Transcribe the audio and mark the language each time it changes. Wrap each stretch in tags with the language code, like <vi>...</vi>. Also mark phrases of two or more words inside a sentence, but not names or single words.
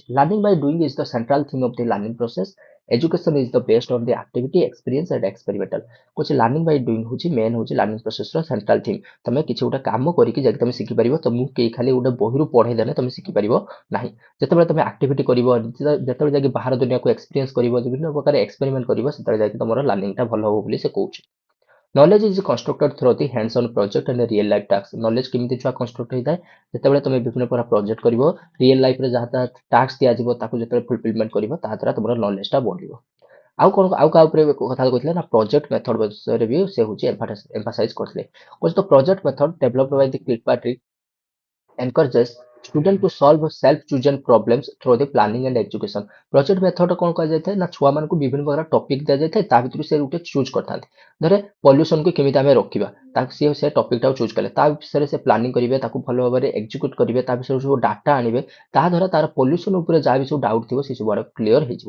<en>learning by doing is the central theme of the learning process education is the based on the activity experience and experimental କହୁଛି learning by doing</en> <or>ହଉଛି ମେନ୍ ହଉଛି</or> <en>learning processର central theme।</en> <or>ତମେ କିଛି ଗୋଟେ କାମ କରିକି ଯାଇକି ତମେ ଶିଖିପାରିବ ତମକୁ କେହି ଖାଲି ଗୋଟେ ବହିରୁ ପଢେଇ ଦେଲେ ତମେ ଶିଖିପାରିବ ନାହିଁ। ଯେତେବେଳେ ତମେ ଆକ୍ଟିଭିଟି କରିବ ଯେତେବେଳେ ଯାଇକି ବାହାର ଦୁନିଆକୁ ଏକ୍ସପିରିଏନ୍ସ କରିବ ବିଭିନ୍ନ ପ୍ରକାର ଏକ୍ସପେରିମେଣ୍ଟ କରିବ ସେତେବେଳେ ଯାଇକି ତମର ଲର୍ଣ୍ଣିଂଟା ଭଲ ହବ ବୋଲି ସେ କହୁଛି।</or> <en>Knowledge is constructed through the hands-on project and real life tasks.</en> <or>Knowledge କେମିତି ଛୁଆ construct ହେଇଥାଏ ଯେତେବେଳେ ତମେ ବିଭିନ୍ନ ପ୍ରକାର ପ୍ରୋଜେକ୍ଟ କରିବ</or> <en>real lifeରେ</en> <or>ଯାହା ଯାହା ଟାସ୍କ ଦିଆଯିବ ତାକୁ ଯେତେବେଳେ ଫୁଲଫିଲମେଣ୍ଟ କରିବ ତାହା ଦ୍ୱାରା ତମର ନଲେଜଟା ବଢିବ। ଆଉ କଣ ଆଉ କାହା ଉପରେ କଥା କହିଥିଲେ ନା</or> <en>project method</en> <or>ବିଷୟରେ ବି ସେ ହଉଛି ଏମ୍ଫାସାଇଜ କରିଥିଲେ। କହୁଛି ତ</or> <en>project method developed by the Kilpatrick encourages student to solve self-chosen problems through the planning and execution. project method</en> <or>କଣ କୁହାଯାଇଥାଏ ନା ଛୁଆମାନଙ୍କୁ ବିଭିନ୍ନ ପ୍ରକାର ଟପିକ ଦିଆଯାଇଥାଏ ତା ଭିତରୁ ସେ ଗୋଟେ ଚୁଜ୍ କରିଥାନ୍ତି। ଧରେ ପଲ୍ୟୁସନକୁ କେମିତି ଆମେ ରୋକିବା ତାକୁ ସିଏ ସେ ଟପିକଟାକୁ ଚୁଜ୍ କଲେ ତା ବିଷୟରେ ସେ ପ୍ଲାନିଂ କରିବେ ତାକୁ ଭଲ ଭାବରେ ଏକ୍ଜିକ୍ୟୁଟ କରିବେ ତା ବିଷୟରେ ସବୁ ଡାଟା ଆଣିବେ ତାହା ଦ୍ୱାରା ତାର ପଲ୍ୟୁସନ ଉପରେ ଯାହା ବି ସବୁ ଡାଉଟ ଥିବ ସେ ସବୁ ଆଡକୁ କ୍ଲିୟର ହେଇଯିବ।</or>